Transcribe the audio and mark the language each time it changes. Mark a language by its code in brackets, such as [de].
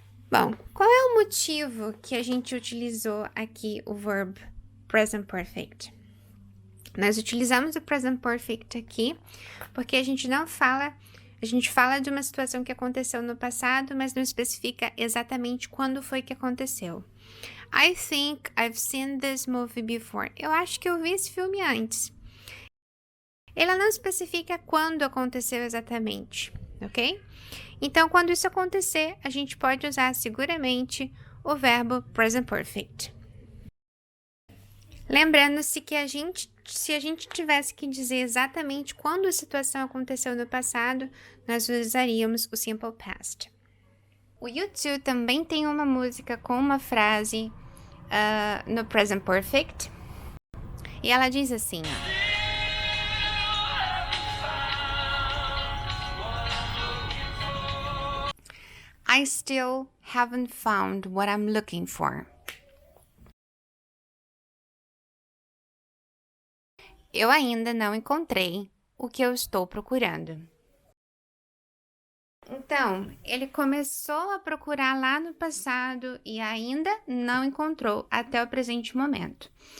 [pt] Bom, qual é o motivo que a gente utilizou aqui o verb present perfect? Nós utilizamos o present perfect aqui porque a gente fala de uma situação que aconteceu no passado, mas não especifica exatamente quando foi que aconteceu. [en] I think I've seen this movie before. [pt] Eu acho que eu vi esse filme antes. Ela não especifica quando aconteceu exatamente, ok? Então, quando isso acontecer, a gente pode usar seguramente o verbo present perfect. Lembrando-se que se a gente tivesse que dizer exatamente quando a situação aconteceu no passado, nós usaríamos o simple past. O U2 também tem uma música com uma frase no present perfect. E ela diz assim, [en] I still haven't found what I'm looking for. [pt] Eu ainda não encontrei o que eu estou procurando. Então, ele começou a procurar lá no passado e ainda não encontrou até o presente momento.